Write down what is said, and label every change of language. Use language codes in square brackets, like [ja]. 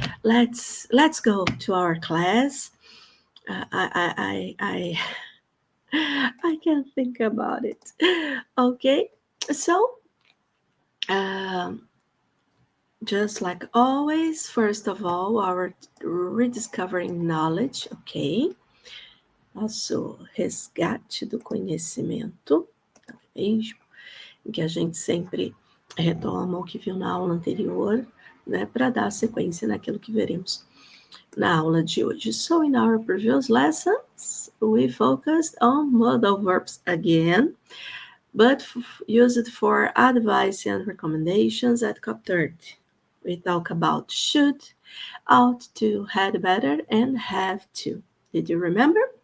[en] Let's go to our class. I I can't think about it. Okay. So, um, just like always, first of all, our rediscovering knowledge, ok? [pt] Nosso resgate do conhecimento, não é mesmo? Em que a gente sempre retoma o que viu na aula anterior, né? Para dar sequência naquilo que veremos na aula de hoje. [en] So, in our previous lessons, we focused on modal verbs again, but used for advice and recommendations at COP 30. We talk about should, ought to, had better, and have to. Did you remember?